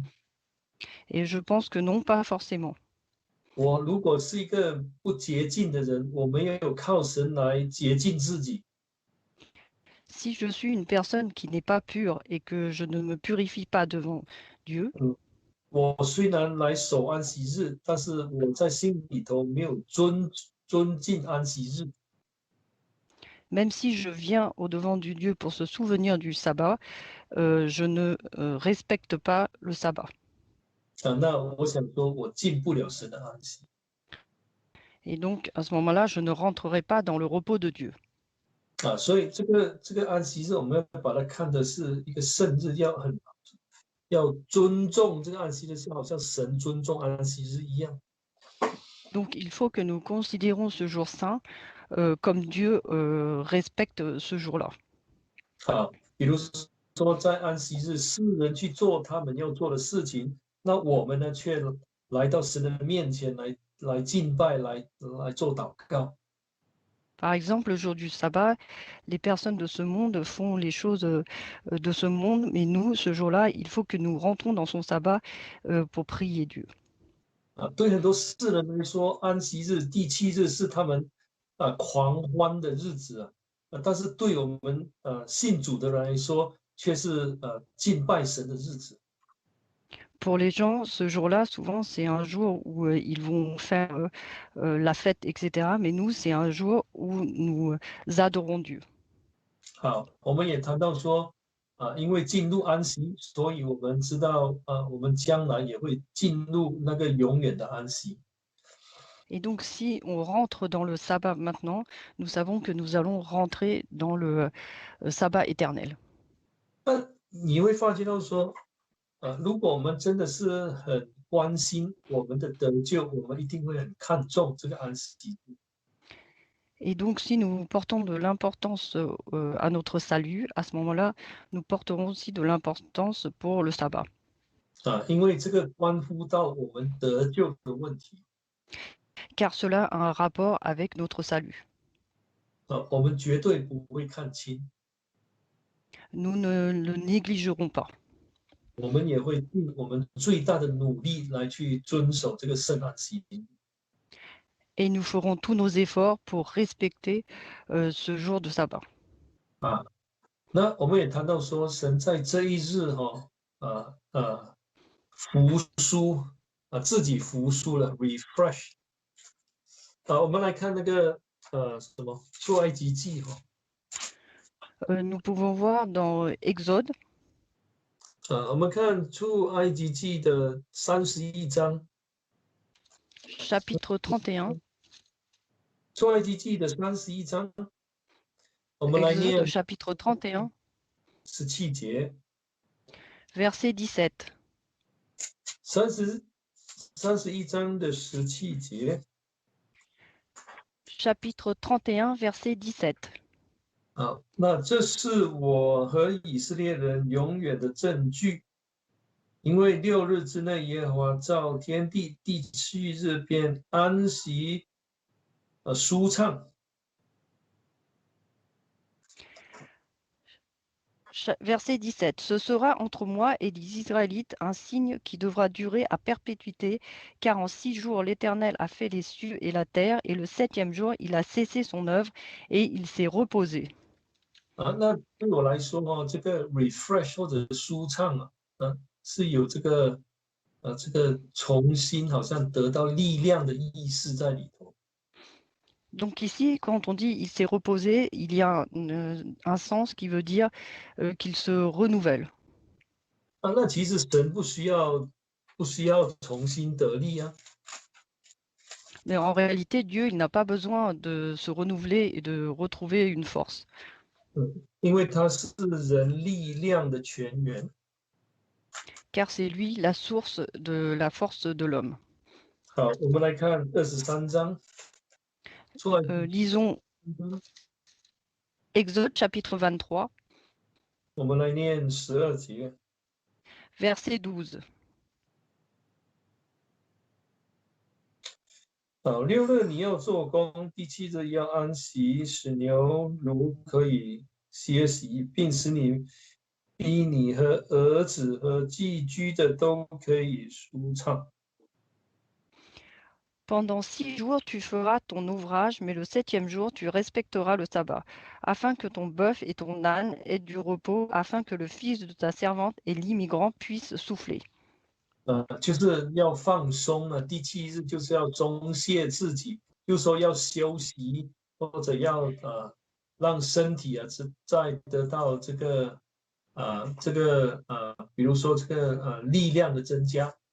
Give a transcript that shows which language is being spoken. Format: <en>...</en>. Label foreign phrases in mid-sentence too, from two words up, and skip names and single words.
<fr>Et je pense que non, pas forcément.</fr> <zh>我如果是一个不洁净的人，我没有靠神来洁净自己，</zh> <fr>Si je suis une personne qui n'est pas pure et que je ne me purifie pas devant Dieu,</fr> <zh>我虽然来守安息日，但是我在心里头没有尊敬安息日，</zh> <fr>même si je viens au-devant du Dieu pour se souvenir du sabbat, je ne respecte pas le sabbat.</fr> <zh>那我想说，我进不了神的安息。</zh> <fr>Et donc, à ce moment-là, je ne rentrerai pas dans le repos de Dieu.</fr> <zh>所以这个安息日，我们要把它看的是一个圣日，要尊重这个安息日，就好像神尊重安息日一样。</zh> <fr>Donc, il faut que nous considérons ce jour saint comme Dieu respecte ce jour-là.</fr> <zh>比如说在安息日，世人去做他们要做的事情，那我们呢却来到神的面前来敬拜，来做祷告。</zh> <fr>Par exemple, le jour du sabbat, les personnes de ce monde font les choses de ce monde, mais nous, ce jour-là, il faut que nous rentrons dans son sabbat pour prier Dieu.</fr> <zh>对很多世人来说，安息日第七日是他们狂欢的日子但是对我们信主的人来说，却是敬拜神的日子。</zh> <fr>Pour les gens, ce jour-là, souvent, c'est un jour où ils vont faire la fête, etc. Mais nous, c'est un jour où nous adorons Dieu.</fr> <zh>我们也谈到说因为进入安息，所以我们知道我们将来也会进入那个永远的安息。</zh> <fr>Et donc, si on rentre dans le sabbat maintenant, nous savons que nous allons rentrer dans le sabbat éternel.</fr> <zh>那你会发觉到说，如果我们真的是很关心我们的得救，我们一定会很看重这个安息。</zh> <fr>Et donc, si nous portons de l'importance à notre salut, à ce moment-là, nous porterons aussi de l'importance pour le sabbat.</fr> <zh>因为这个关乎到我们得救的问题。</zh> <fr>Car cela a un rapport avec notre salut.</fr> <zh>我们绝对不会看轻。</zh> <fr>Nous ne le négligerons pas.</fr> <zh>我们也会尽我们最大的努力来去遵守这个圣安息。</zh> <fr>Et nous ferons tous nos efforts pour respecter ce jour de sabbat.</fr> <zh>那我们也谈到说，神在这一日服输自己服输了 refresh。我们来看那个什么出埃及记</zh> <fr>nous pouvons voir dans Exode.</fr> <zh>我们看出埃及记的31章。</zh> <fr>Chapitre 31.</fr> <zh>出埃及记的31章，我们来 Exode 念</zh> <fr>chapitre 31,</fr> <zh>17节。</zh> <fr>verset 17.</fr> <zh>31章的17节。</zh> <fr>Chapitre 31, verset 17.</fr> <zh>那这是我和以色列人永远的证据，因为6日之内耶和华造天地，第7日便安息舒畅。</zh> <fr>Verset 17. Ce sera entre moi et les Israélites un signe qui devra durer à perpétuité, car en 6 jours l'Éternel a fait les cieux et la terre, et le 7e jour il a cessé son œuvre et il s'est reposé.</fr> <zh>那对我来说这个 refresh 或者舒畅是有这个重新好像得到力量的意思在里头。</zh> <fr>Donc ici, quand on dit il s'est reposé, il y a un sens qui veut dire qu'il se renouvelle.</fr> <zh>那其实神不需要重新得力</zh> <fr>Mais en réalité, Dieu, il n'a pas besoin de se renouveler et de retrouver une force.</fr> <zh>因为它是人力量的泉源。</zh> <fr>car c'est lui la source de la force de l'homme.</fr> <zh>好，我们来看23章，出来，</zh> <fr>Lisons Exode chapitre 23,</fr> <zh>我们来念12节。</zh> <fr>verset 12.</fr> <zh>好，6日你要做工，第7日要安息，使牛犊可以歇息，并使你逼你和儿子和寄居的都可以舒畅。</zh> <fr>Pendant 6 jours, tu feras ton ouvrage, mais le 7e jour, tu respecteras le sabbat, afin que ton bœuf et ton âne aient du repos, afin que le fils de ta servante et l'immigrant puissent souffler.</fr> <zh>就是要放松了。第7日就是要松懈自己，就说要休息，或者要让身体再得到比如说力量的增加。</zh>